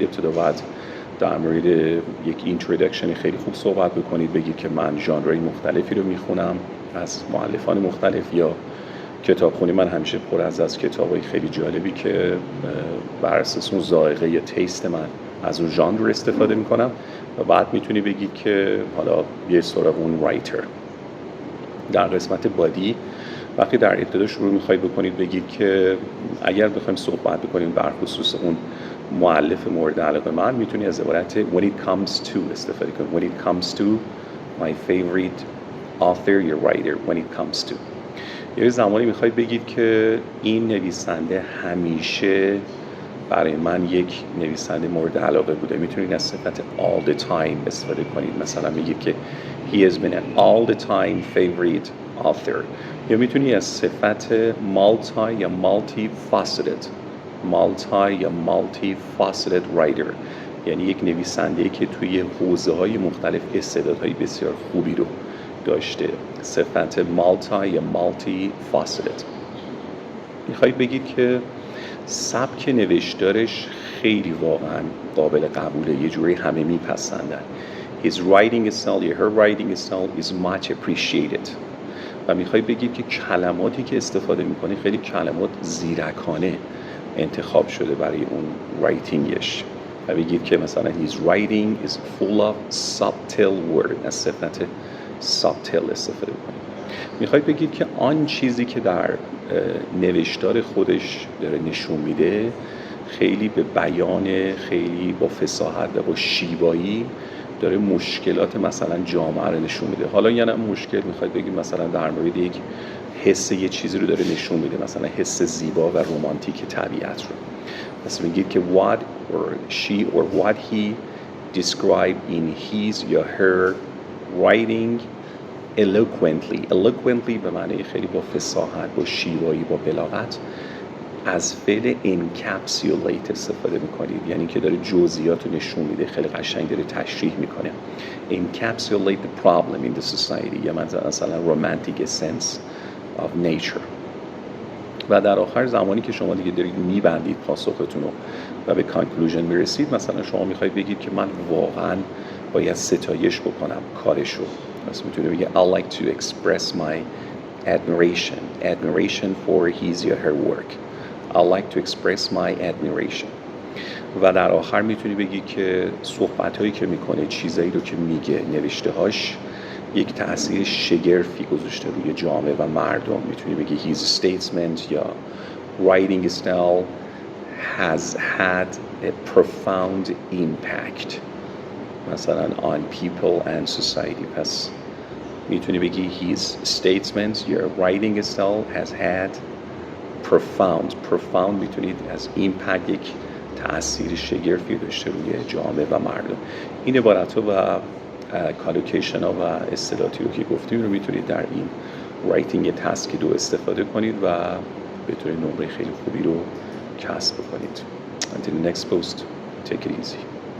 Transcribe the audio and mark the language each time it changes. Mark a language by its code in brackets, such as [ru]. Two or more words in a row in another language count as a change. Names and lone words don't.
[fa] ابتدا باید در مورد یک اینترودکشن خیلی خوب صحبت بکنید، بگید که من ژانرهای مختلفی رو میخونم از مؤلفان مختلف، یا کتابخونی من همیشه پر از کتابای خیلی جالبی که بر اساس اون ذائقه یا تیست من از اون ژانر استفاده میکنم. و بعد میتونی بگید که حالا یه سراغ اون رایتر. در قسمت بادی وقتی در ابتدا شروع میخواید بکنید بگید که اگر بخوایم صحبت بکنیم بر خصوص اون مؤلف مورد علاقه من، میتونی از عبارت [en] when it comes to [fa] استفاده کنید. [en] when it comes to my favorite author یا writer. when it comes to [fa] یه زمانی میخواید بگید که این نویسنده همیشه برای من یک نویسنده مورد علاقه بوده. میتونید از صفت [en] all the time [fa] استفاده کنید. مثلا میگید که [en] he has been an all the time favorite author. [fa] یا میتونید از صفت multi یا [en] multi-faceted writer، [fa] یعنی یک نویسنده که توی حوزه‌های مختلف استعدادهای بسیار خوبی رو داشته. صفت multi یا multi-faceted. میخواید بگید که سبک نوشتارش خیلی واقعا قابل قبوله، یه جوری همه میپسندن. [en] His writing style یا her writing style is much appreciated. [fa] و میخوای بگید که کلماتی که استفاده میکنه خیلی کلمات زیرکانه انتخاب شده برای اون رایتینگش. و بگید که مثلا [en] his writing is full of subtle word، [fa] از صفت subtle استفاده کنید. میخواید بگید که آن چیزی که در نوشتار خودش داره نشون میده خیلی به بیان، خیلی با فصاحت و با شیوایی داره مشکلات مثلا جامعه رو نشون میده. حالا یعنی مشکل میخواید بگید مثلا در مورد یک حس یه چیزی رو داره نشون میده، مثلا حس زیبا و رمانتیک طبیعت رو. مثلا میگید که [en] what or she or what he described in his [fa] یا [en] her writing eloquently [fa] به معنی خیلی با فصاحت، با شیوایی، با بلاغت. از فعل encapsulate استفاده میکنید، یعنی که داره جزئیات رو نشون میده، خیلی قشنگ داره تشریح میکنه. [en] encapsulate the problem in the society، [fa] یا مثلا [en] romantic essence of nature. [fa] و در آخر زمانی که شما دیگه دارید میبندید پاسختون رو و به کانکلوژن میرسید، مثلا شما میخواید بگید که من واقعا باید ستایش بکنم کارشو. پس میتونید بگید [en] I like to express my admiration for his or her work. I like to express my admiration. [fa] و در آخر میتونی بگی که صحبت‌هایی که میکنه، چیزایی رو که میگه، نوشته‌هاش یک تأثیر شگرفی گذاشته روی جامعه و مردم. میتونی بگی [en] his statement یا writing style has had a profound impact مثلا on people and society. [fa] پس میتونی بگی [en] his statement [fa] یا [en] writing style has had profound [fa] میتونید از impact یک تأثیر شگرفی داشته روی جامعه و مردم. این عبارت‌ها و کالوکیشن ها و اصطلاحاتی رو که گفتیم رو میتونید در این [en] writing task [fa] 2 استفاده کنید و بتونید نمره خیلی خوبی رو کسب کنید. [en] Until the next post, take it easy.